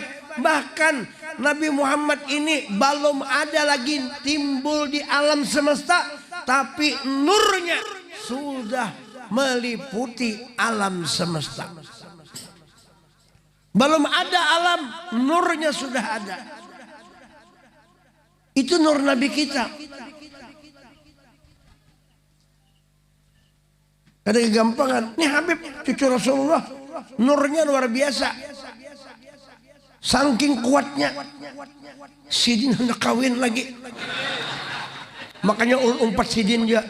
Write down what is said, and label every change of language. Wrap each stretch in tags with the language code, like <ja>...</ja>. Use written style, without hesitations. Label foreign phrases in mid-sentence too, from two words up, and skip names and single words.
<id>Bahkan Nabi Muhammad ini belum ada lagi timbul di alam semesta, tapi nurnya sudah meliputi alam semesta. Belum ada alam, nurnya sudah ada. Itu nur Nabi kita. Ada kegampangan. Ini Habib cucu Rasulullah, nurnya luar biasa. Saking kuatnya, sidin hendak kawin lagi. Makanya umpat sidin juga.</id>